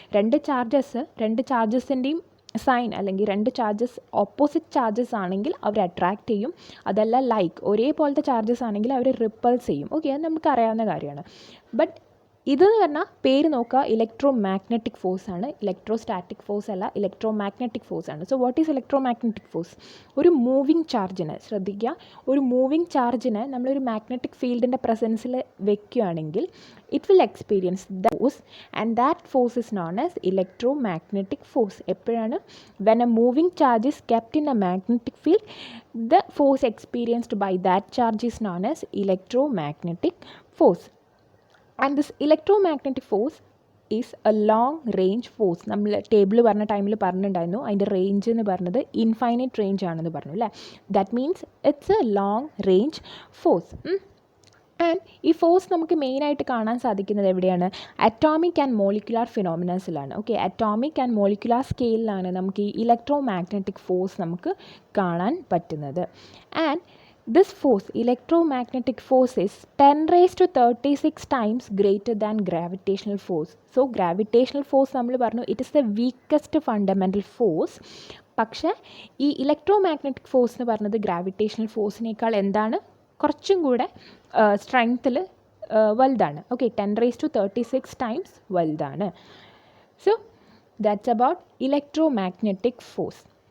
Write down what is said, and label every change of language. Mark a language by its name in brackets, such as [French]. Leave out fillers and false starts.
[Malayalam] രണ്ട് ചാർജസിൻ്റെയും സൈൻ അല്ലെങ്കിൽ രണ്ട് ചാർജസ് ഓപ്പോസിറ്റ് ചാർജസ് ആണെങ്കിൽ അവർ അട്രാക്റ്റ് ചെയ്യും. അതല്ല ലൈക്ക് ഒരേപോലത്തെ ചാർജസ് ആണെങ്കിൽ അവർ റിപ്പൾസ് ചെയ്യും. ഓക്കെ, അത് നമുക്ക് അറിയാവുന്ന കാര്യമാണ്. ബട്ട് ഇതെന്ന് പറഞ്ഞാൽ പേര് നോക്കുക, ഇലക്ട്രോ മാഗ്നറ്റിക് ഫോഴ്സ് ആണ്. ഇലക്ട്രോസ്റ്റാറ്റിക് ഫോഴ്സ് അല്ല, ഇലക്ട്രോ മാഗ്നറ്റിക് ഫോഴ്സ് ആണ്. [English] So what is electromagnetic force? [Malayalam] ഒരു മൂവിങ് ചാർജിനെ ശ്രദ്ധിക്കുക, ഒരു മൂവിങ് ചാർജിനെ നമ്മളൊരു മാഗ്നറ്റിക് ഫീൽഡിൻ്റെ പ്രസൻസിൽ വെക്കുകയാണെങ്കിൽ [English] it will experience the force and that force is known as electromagnetic force. [Malayalam] എപ്പോഴാണ്? [English] when a moving charge is kept in a magnetic field, the force experienced by that charge is known as electromagnetic force. And this electromagnetic force is a long range force. [Malayalam] നമ്മൾ table പറഞ്ഞ ടൈമിൽ പറഞ്ഞിട്ടുണ്ടായിരുന്നു അതിൻ്റെ range എന്ന് പറഞ്ഞത് infinite range ആണെന്ന് പറഞ്ഞു അല്ലേ. [English] That means it's a long range force. And ഈ force [Malayalam] നമുക്ക് മെയിനായിട്ട് കാണാൻ സാധിക്കുന്നത് എവിടെയാണ്? Atomic and molecular ഫിനോമിനാസിലാണ്. Okay, atomic and molecular സ്കെയിലിലാണ് നമുക്ക് ഈ ഇലക്ട്രോ മാഗ്നറ്റിക് ഫോഴ്സ് നമുക്ക് കാണാൻ പറ്റുന്നത്. [English] And this force, electromagnetic force is 10⁻36 times greater than gravitational force. So gravitational force [Malayalam] നമ്മൾ പറഞ്ഞു [English] it is the weakest fundamental force. [Malayalam] പക്ഷേ ഈ ഇലക്ട്രോമാഗ്നറ്റിക് ഫോഴ്സ് എന്ന് പറഞ്ഞത് ഗ്രാവിറ്റേഷണൽ ഫോഴ്സിനേക്കാൾ എന്താണ്? കുറച്ചും കൂടെ സ്ട്രെങ്ത്തിൽ വലുതാണ്. [English] okay, 10⁻36 times [Malayalam] വലുതാണ്. [English] So that's about electromagnetic force.